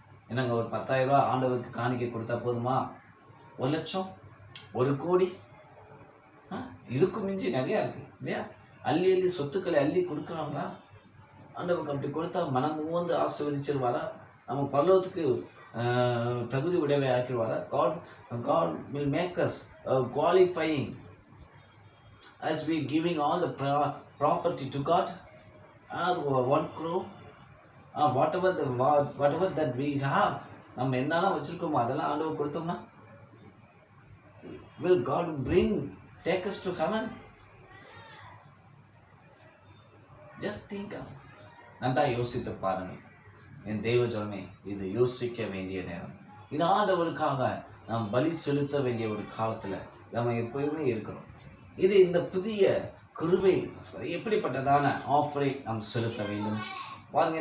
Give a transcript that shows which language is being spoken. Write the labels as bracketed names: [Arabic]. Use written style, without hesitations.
[Tamil] என்னங்க, ஒரு 10,000 ரூபாய் ஆண்டவருக்கு காணிக்கை கொடுத்தா போதுமா? 1,00,000, 1,00,00,000, இதுக்கு மிஞ்சி நிறையா இருக்கு இல்லையா? அள்ளி அள்ளி சொத்துக்களை அள்ளி கொடுக்குறாங்களா? ஆண்டவருக்கு அப்படி கொடுத்தா மனம் வந்து ஆசீர்வதிச்சிருவாரா? நம்ம பரலோகத்துக்கு தகுதி உடையவை ஆக்கிடுவாரா? [English] God will make us qualifying as we giving all the property to God, 1 crore, whatever that we have, [Tamil] நம்ம என்னெல்லாம் வச்சிருக்கோமோ அதெல்லாம் ஆண்டவர் கொடுத்தோம்னா [English] will God take us to heaven? Just think of. [Tamil] நன்றா யோசித்து பாருங்கள் என் தெய்வ ஜனமே, இது யோசிக்க வேண்டிய நேரம். இது ஆண்டவருக்காக நாம் பலி செலுத்த வேண்டிய ஒரு காலத்துல நம்ம எப்பயுமே இருக்கணும். இது இந்த புதிய கிருபை எப்படிப்பட்டதான ஆஃபரை நாம் செலுத்த வேண்டும் பாருங்க.